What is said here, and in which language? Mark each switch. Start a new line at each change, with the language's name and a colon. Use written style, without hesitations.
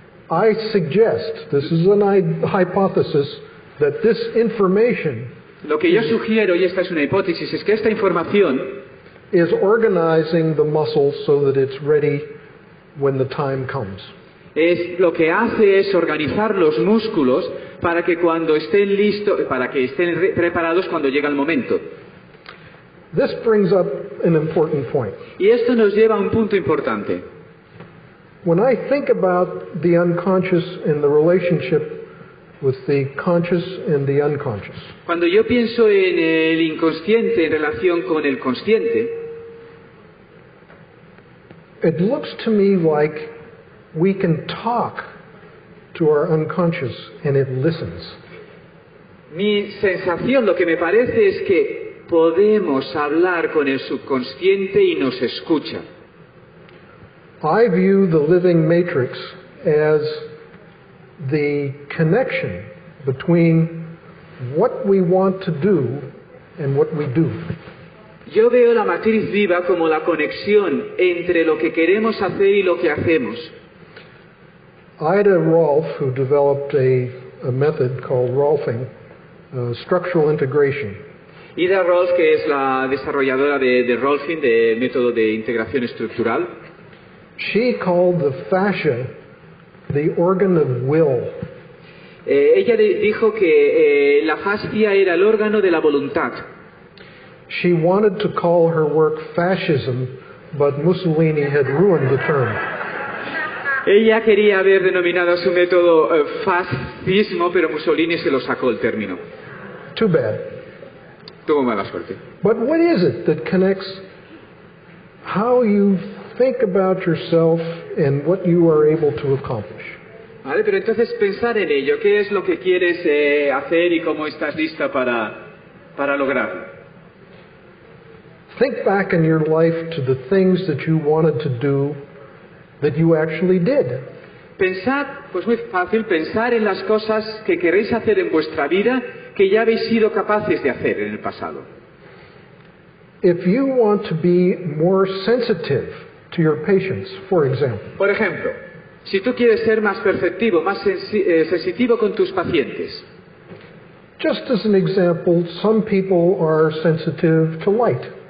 English: I suggest, this is an hypothesis, that this information
Spanish: Lo que yo sugiero, y esta es una hipótesis, es que esta información
English: is organizing the muscles so that it's ready when the time comes.
Spanish: lo que hace es organizar los músculos para que cuando estén listos, para que estén preparados cuando llega el momento.
English: This brings up an important point.
Spanish: Y esto nos lleva a un punto importante.
English: When I think about the unconscious and the relationship with the conscious and the unconscious,
Spanish: Cuando yo pienso en el inconsciente en relación con el consciente,
English: it looks to me like we can talk to our unconscious and it listens.
Spanish: mi sensación, lo que me parece es que podemos hablar con el subconsciente y nos escucha.
English: I view the living matrix as the connection between what we want to do and what we do.
Spanish: Yo veo la matriz viva como la conexión entre lo que queremos hacer y lo que hacemos.
English: Ida Rolf, who developed a method called Rolfing, structural integration,
Spanish: Ida Rolf, que es la desarrolladora de Rolfing, de método de integración estructural,
English: she called the fascia the organ of will.
Spanish: ella dijo que la fascia era el órgano de la voluntad.
English: She wanted to call her work fascism, but Mussolini had ruined the term.
Spanish: Ella quería haber denominado su método fascismo, pero Mussolini se lo sacó el término.
English: Too bad.
Spanish: Tuvo mala suerte.
English: But what is it that connects how you think about yourself and what you are able to accomplish?
Spanish: Vale, pero entonces pensar en ello, ¿qué es lo que quieres hacer y cómo estás lista para lograrlo?
English: Think back in your life to the things that you wanted to do that you actually did.
Spanish: Pensar, pues muy fácil, pensar en las cosas que queréis hacer en vuestra vida que ya habéis sido capaces de hacer en el pasado.
English: If you want to be more sensitive to your patients, for example,
Spanish: Por ejemplo, si tú quieres ser más perceptivo, más sensitivo con tus pacientes.
English: just as an example, some people are sensitive to light.